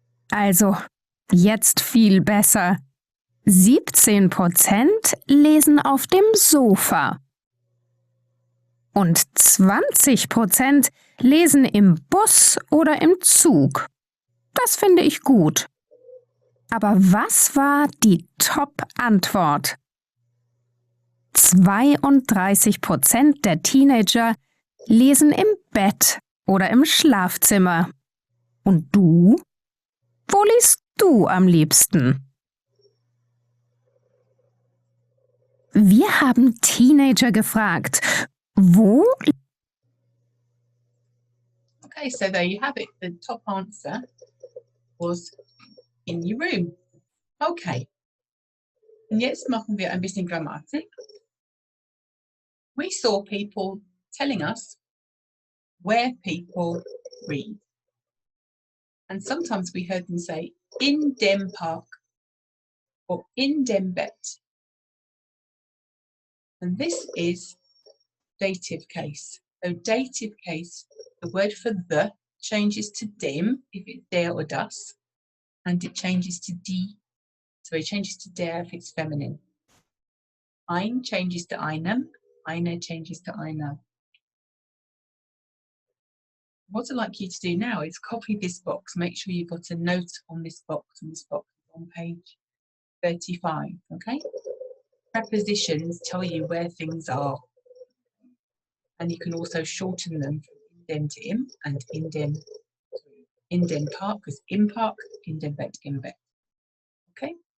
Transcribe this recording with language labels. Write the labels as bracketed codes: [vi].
[de] Also, jetzt viel besser. 17% lesen auf dem Sofa. Und 20% lesen im Bus oder im Zug. Das finde ich gut. Aber was war die Top-Antwort? 32% der Teenager lesen im Bett oder im Schlafzimmer. Und du? Wo liest du am liebsten? Wir haben Teenager gefragt, wo? [en] Okay, so there you have it. The top answer was in your room. Okay. [de] Und jetzt machen wir ein bisschen Grammatik. [en] We saw people telling us where people read. And sometimes we heard them say [de] in dem Park [en] or [de] in dem Bett. [en] And this is dative case. So dative case, the word for the changes to dem if it's der or das, and it changes to die. So it changes to der if it's feminine. Ein changes to einem, eine changes to einer. What I'd like you to do now is copy this box. Make sure you've got a note on this box, and this box is on page 35, okay? Prepositions tell you where things are. And you can also shorten them from in dem to im and in dem Park, because [de] im Park, in dem Bett, im Bett. [en] Okay?